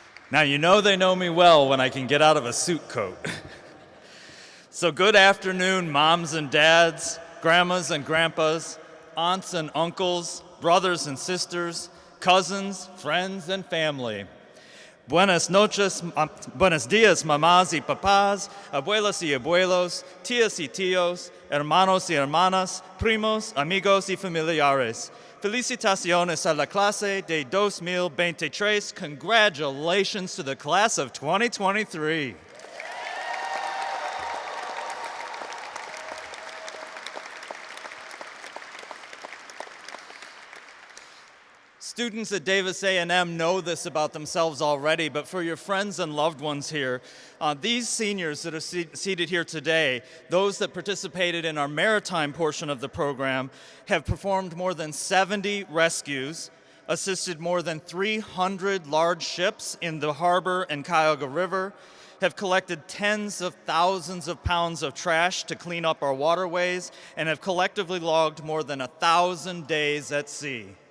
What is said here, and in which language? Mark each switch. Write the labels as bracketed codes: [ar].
[en] Now, you know they know me well when I can get out of a suit coat. So good afternoon, moms and dads, grandmas and grandpas, aunts and uncles, brothers and sisters, cousins, friends, and family. [es] Buenos noches, buenos dias, mamás y papás, abuelas y abuelos, tías y tíos, hermanos y hermanas, primos, amigos y familiares. Felicitaciones a la clase de 2023. [en] Congratulations to the class of 2023. Students at Davis A&M know this about themselves already, but for your friends and loved ones here, these seniors that are seated here today, those that participated in our Maritime portion of the program, have performed more than 70 rescues, assisted more than 300 large ships in the harbor and Cuyahoga River, have collected tens of thousands of pounds of trash to clean up our waterways, and have collectively logged more than 1,000 days at sea.